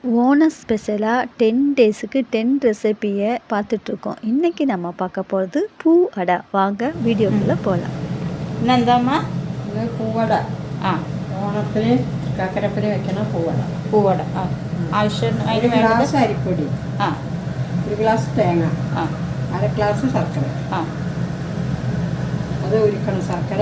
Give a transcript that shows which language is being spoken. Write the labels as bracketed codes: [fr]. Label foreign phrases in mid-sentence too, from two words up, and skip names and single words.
[ta] ஓணம் ஸ்பெஷலாக 10 டேஸுக்கு 10 ரெசிபியை பார்த்துட்ருக்கோம். இன்றைக்கி நம்ம பார்க்க போகிறது பூ அடை. வாங்க வீடியோக்குள்ளே போகலாம். [ml] ഇന്നെന്താമ്മ? ഇത് പൂവട. ആ, ഓണത്തിന് ചക്കരപ്പന് വെക്കണ പൂവട. പൂവട. ആ, ആവശ്യം ഒരു അതിന് വേണ്ടത് ഗ്ലാസ് അരിപ്പൊടി, ആ ഒരു ഗ്ലാസ് തേങ്ങ, ആ 1/2 ഗ്ലാസ് ശർക്കര. ആ അത് ഉരുക്കണം. ശർക്കര